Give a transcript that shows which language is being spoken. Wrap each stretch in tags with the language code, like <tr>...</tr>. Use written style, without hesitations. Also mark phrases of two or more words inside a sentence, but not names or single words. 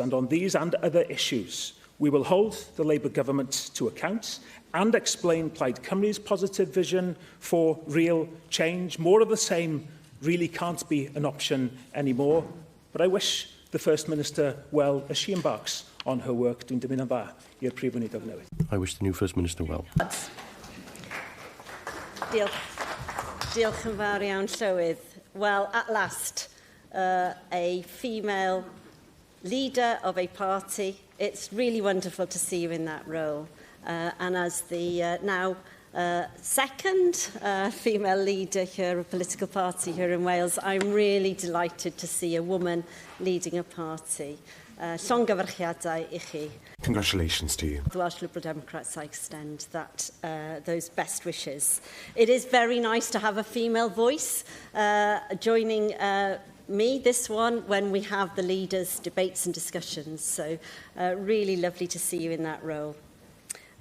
<en>And on these and other issues, we will hold the Labour government to account and explain Plaid Cymru's positive vision for real change. More of the same really can't be an option anymore. But I wish the First Minister well as she embarks on her work.</en> <cy>Dwi'n dymuno dda i'r Prif Weinidog newydd.</cy> <en>I wish the new First Minister well.</en> <cy>Diolch yn fawr iawn, Llywydd.</cy> <en>Well, at last, a female leader of a party. It's really wonderful to see you in that role. And as the now second female leader here, a political party here in Wales, I'm really delighted to see a woman leading a party.</en> <cy>Llongyfarchiadau I chi.</cy> <en>Congratulations to you. The Welsh Liberal Democrats, I extend that, those best wishes. It is very nice to have a female voice joining me, this one, when we have the leaders' debates and discussions. So really lovely to see you in that role.</en>